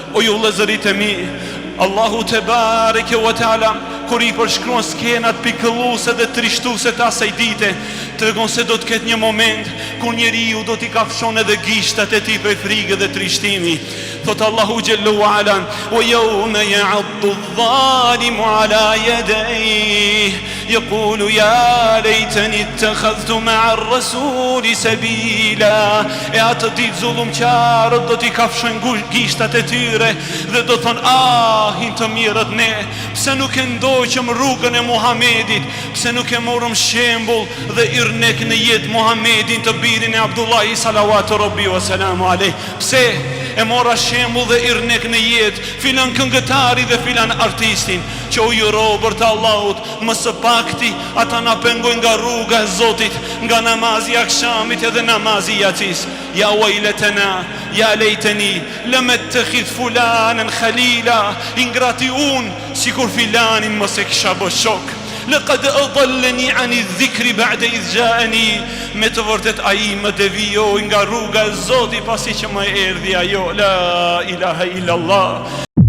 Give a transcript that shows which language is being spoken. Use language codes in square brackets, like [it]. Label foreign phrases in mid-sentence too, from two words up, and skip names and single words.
[sq] O ju vëllezërit e mi, Allahu [ar] تبارك وتعالى [sq] kur i përshkruan skenat pikëlluese dhe trishtuese të asaj dite, tregon se do të ketë një moment kur njeriu do t'i kafshon edhe gishtat e tij për frikë dhe trishtimi. Thot Allahu xhallahu ala: [ar] "ويوم يعض الظالم على يديه يقول يا ليتني اتخذت مع الرسول سبيلا." [sq] E atë ditë zullumqtarët do t'i kafshojnë gishtat e tyre dhe do thon: "Ah, të mirët ne, pse nuk e ndoqëm rrugën e Muhamedit, pse nuk e morëm shembull dhe irnek në jetë Muhamedin të birin e Abdullahi [ar] صلوات ربي وسلامه عليه. [sq] Pse e mora shembull dhe irnek në jetë filan këngëtari dhe filan artistin, që u ju robër të Allahut, më së pakti ata na pengojnë nga rruga e Zotit, nga namazi i akshamit edhe namazi i yatsis. [ar] يا ويلتنا يا ليتني لم أتخذ فلانا خليلا, [sq] ingrati unë, si kur filanin mos e kisha bë shok. [ar] لقد أضلني عن الذكر بعد إذ جاءني, [sq] me të vërtet ai më devijoi nga rruga e Zotit pasi që më erdhi ajo. [ar] لا إله إلا الله.